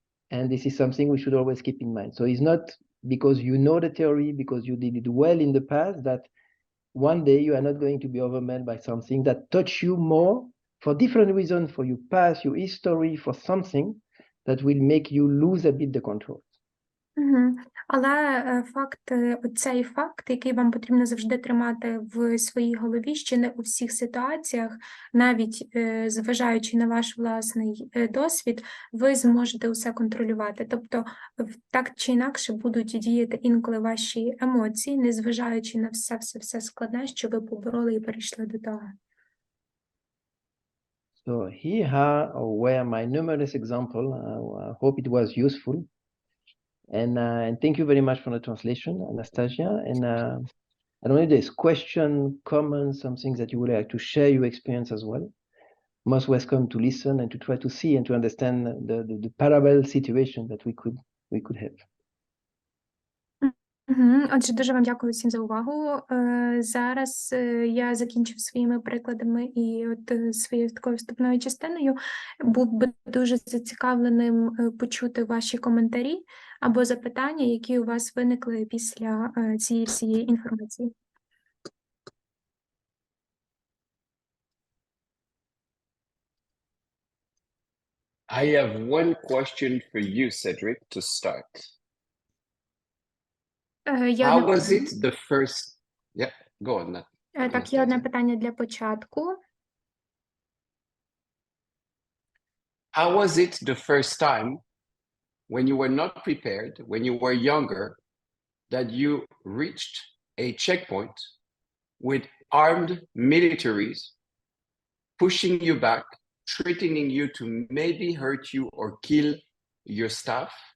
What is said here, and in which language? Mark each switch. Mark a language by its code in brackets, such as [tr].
[en] And this is something we should always keep in mind. So it's not because you know the theory, because you did it well in the past, that one day you are not going to be overwhelmed by something that touch you more for different reasons, for your past, your history, for something that will make you lose a bit the control. [uk] Але цей факт, який вам потрібно завжди тримати в своїй голові, що не у всіх ситуаціях, навіть зважаючи на ваш власний досвід, ви зможете усе контролювати. Тобто, так чи інакше будуть діяти інколи ваші емоції, незважаючи на все складне, що ви побороли і перейшли до того. [en] So here were my numerous examples. I hope it was useful. And thank you very much for the translation, Anastasia. And I don't know if there's question, comments, some things that you would like to share your experience as well. Most welcome to listen and to try to see and to understand the parallel situation that we could have. [uk] Отже, дуже вам дякую всім за увагу. Зараз я закінчив своїми прикладами і своєю такою вступною частиною. Був би дуже зацікавленим почути ваші коментарі або запитання, які у вас виникли після цієї всієї інформації. [en] I have one question for you, Cedric, to start. How was it the first... Yeah, go on. [uk] Так, є одне питання для початку. [en] How was it the first time when you were not prepared, when you were younger, that you reached a checkpoint with armed militaries pushing you back, threatening you to maybe hurt you or kill your staff?